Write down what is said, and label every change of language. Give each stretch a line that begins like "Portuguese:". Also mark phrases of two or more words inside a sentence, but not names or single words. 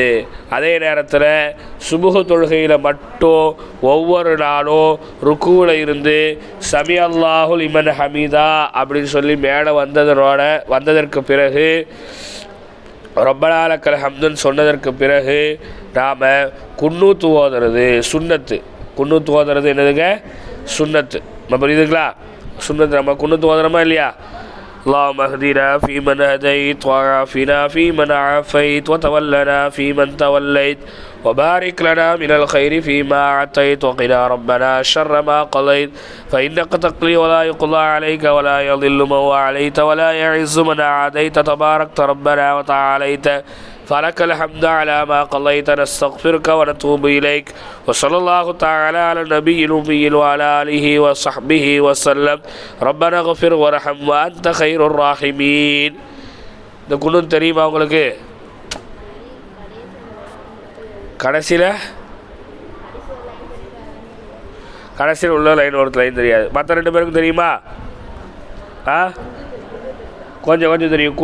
Tamil: அதே நேரத்தில் சுபுஹ் தொழுகையில் மட்டும் ஒவ்வொரு நாளும் ருக்கூவில் இருந்து
Arabic: سمع الله لمن حمده
Tamil: அப்படின்னு சொல்லி மேலே வந்ததற்கு பிறகு
Arabic: ربنا لك الحمد
Tamil: சொன்னதற்கு பிறகு நாம் குன்னூத்து ஓதுறது சுன்னத்து. குன்னூத்து ஓதுறது என்னதுங்க, சுன்னத்து. புரியுதுங்களா? சுன்னத்து நம்ம குன்னூத்து ஓதுறோமா இல்லையா?
Arabic: اللهم اهدنا فيمن هديت وعافنا فيمن عافيت وتولنا فيمن توليت وبارك لنا من الخير فيما أعطيت وقنا ربنا شر ما قضيت فإنك تقضي ولا يقضى عليك ولا يضل من واليت ولا يعز من عاديت تباركت ربنا وتعاليت فلك الحمد على ما قضيت. نستغفرك ونتوب إليك وصلى الله تعالى على النبي الأمي وعلى آله وصحبه وسلم. ربنا اغفر وارحم وأنت خير الراحمين.
Tamil: இந்த குனூத் தெரியுமா உங்களுக்கு? கடைசியில் உள்ள லைன் ஒரு லைன் தெரியாது. மற்ற ரெண்டு பேருக்கும் தெரியுமா? கொஞ்சம் தெரியும்.